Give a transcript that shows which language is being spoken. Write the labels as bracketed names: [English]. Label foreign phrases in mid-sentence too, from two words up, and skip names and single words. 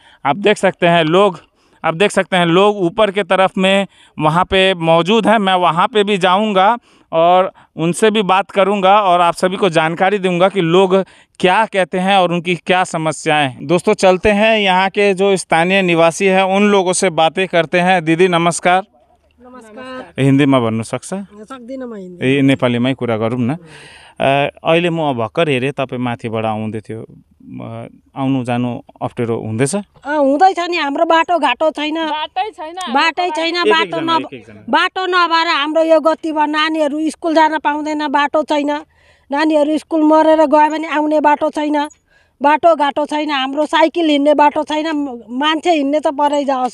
[Hindi] आप देख सकते हैं लोग ऊपर के तरफ में वहाँ पे मौजूद हैं। मैं वहाँ पे भी जाऊँगा और उनसे भी बात करूंगा और आप सभी को जानकारी दूंगा कि लोग क्या कहते हैं और उनकी क्या समस्याएं हैं। दोस्तों, चलते हैं यहाँ के जो स्थानीय निवासी हैं उन लोगों से बातें करते हैं। दीदी नमस्कार। नमस्कार। [Nepali] हिन्दीमा भन्नु सक्छ? सक्दिनँ म हिन्दी। नेपालीमै कुरा गरौँ न। अहिले म भर्खर हेरेँ तपाईँ माथिबाट आउँदै थियो, आउनु जानु अप्ठ्यारो हुँदैछ? हुँदैछ नि, हाम्रो बाटो छैन, बाटो नभएर हाम्रो यो गतिमा नानीहरू स्कुल जान पाउँदैन, बाटो छैन, नानीहरू स्कुल मरेर गयो भने आउने बाटो छैन, बाटो छैन, हाम्रो साइकल हिँड्ने बाटो छैन, मान्छे हिँड्ने त परै जाओस्।